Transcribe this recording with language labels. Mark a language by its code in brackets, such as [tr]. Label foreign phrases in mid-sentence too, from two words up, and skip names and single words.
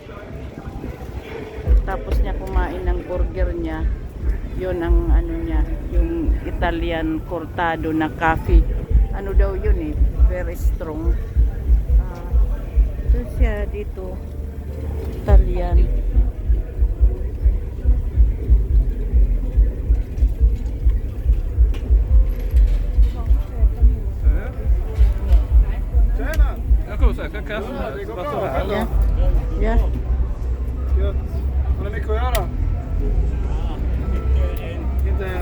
[tl] Tapos niya kumain ng burger niya. Yun ang ano niya, yung Italian cortado na coffee. Ano daw yun eh, [en] very strong. [tl] Ito siya dito, Italian. [sv] Ja. Ja. Gött. Har ni mycket att göra? Inte än.